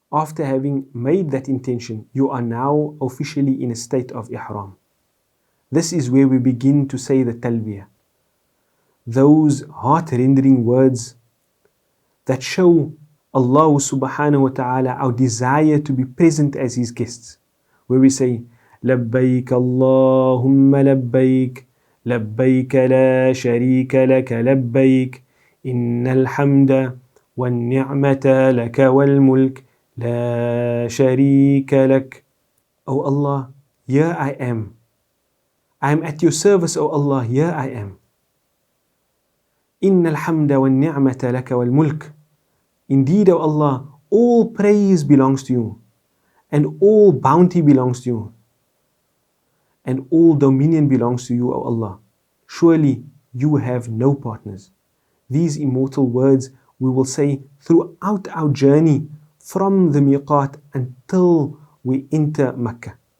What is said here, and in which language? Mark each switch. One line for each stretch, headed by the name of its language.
English: After having made that intention, you are now officially in a state of ihram. This is where we begin to say the talbiyah. Those heart-rendering words that show Allah subhanahu wa ta'ala our desire to be present as His guests. Where we say,
Arabic: لبيك اللهم لبيك لبيك لا شريك لك لبيك إن الحمد والنعمة لك والملك لا شريك لك.
English: O Allah, here I am. I am at your service, O Allah, here I am.
Arabic: إن الحمد والنعمة لك والملك.
English: Indeed, O Allah, all praise belongs to you, and all bounty belongs to you, and all dominion belongs to you, O Allah. Surely you have no partners. These immortal words we will say throughout our journey from the miqat until we enter Mecca.